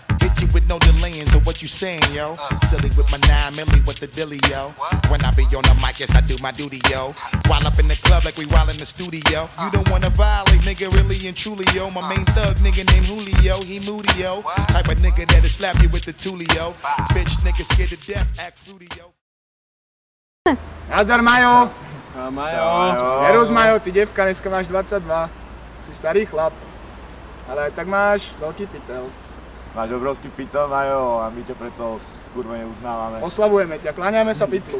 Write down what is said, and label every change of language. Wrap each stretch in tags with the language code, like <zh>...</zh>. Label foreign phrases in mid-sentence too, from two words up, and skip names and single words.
<en>Hit you with no delaying, so what you saying, yo? Silly with my 9 milli, what the dilly, yo? When I be on the mic, yes, I do my duty, yo. While up in the club like we while in the studio. You don't wanna violate, nigga, really and truly, yo. My main thug, nigga named Julio, he moody, yo. Type of nigga that'll slap you with the tulio. Bitch, nigga scared to death, act fruity, yo.</en> <sk>Nazdar, Majo! Majo! Servus, Majo, ty devka, dneska máš 22. Si starý chlap. Ale aj tak máš veľký pytel. Máš obrovský pytel, Majo, a my ťa preto skurvene uznávame. Oslavujeme ťa, kláňame sa pytlu.</sk>